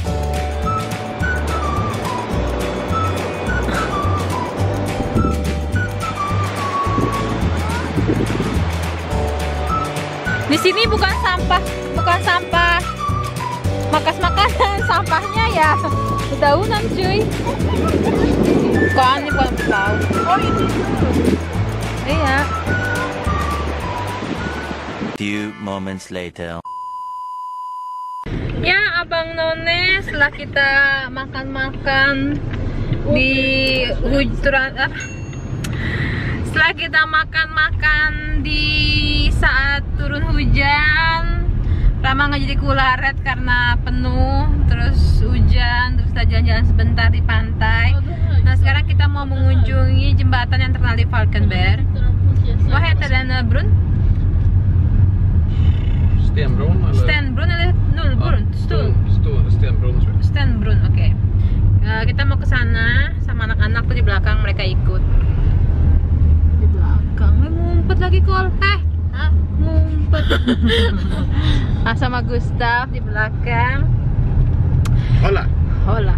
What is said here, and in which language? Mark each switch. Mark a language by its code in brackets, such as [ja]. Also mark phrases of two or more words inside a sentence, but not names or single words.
[id] Di sini bukan sampah makas-makanan, sampahnya ya dedaunan cuy. Bukan, ini bukan tahu. Oh ini. Iya. [en] Few moments later. [id] Ya, Abang None, setelah kita makan-makan di hujan, setelah kita makan-makan di saat turun hujan, pertama nggak jadi kularet karena penuh, terus hujan, terus kita jalan-jalan sebentar di pantai. Nah, sekarang kita mau mengunjungi jembatan yang terkenal di Falkenberg. [sv] Vad heter den brun? Stenbron eller? Stenbron eller Nullbron? Stor [id] kita mau ke sana sama anak-anak tuh di belakang, mereka ikut. Di belakang, ngumpet lagi Kol. Ngumpet. Sama Gustav di belakang. Hola. Hola.